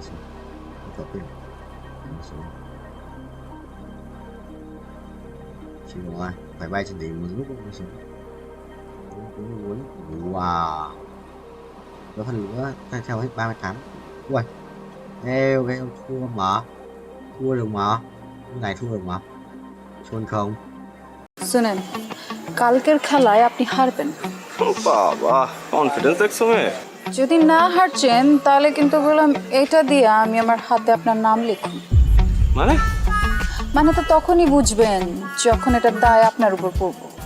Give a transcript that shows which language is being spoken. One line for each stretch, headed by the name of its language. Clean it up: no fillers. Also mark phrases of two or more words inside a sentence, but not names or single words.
Vietnamese: Chịu rồi, phải bay trên đỉnh một lúc mới xuống. Wow. Có phần nữa, theo hết 38. Ui. Eo cái thua mà. Thua được mà. Cái này thua được mà. Chôn không?
Bangla: শুনেন কালকের খেলায় আপনি হারবেন। বাবা কনফিডেন্স দেখছো মেয়ে? যদি না হারছেন তাহলে কিন্তু বললাম এটা দিয়ে আমি আমার হাতে আপনার নাম লিখুন। মানে তো তখনই বুঝবেন যখন এটা দায় আপনার উপর পড়বো।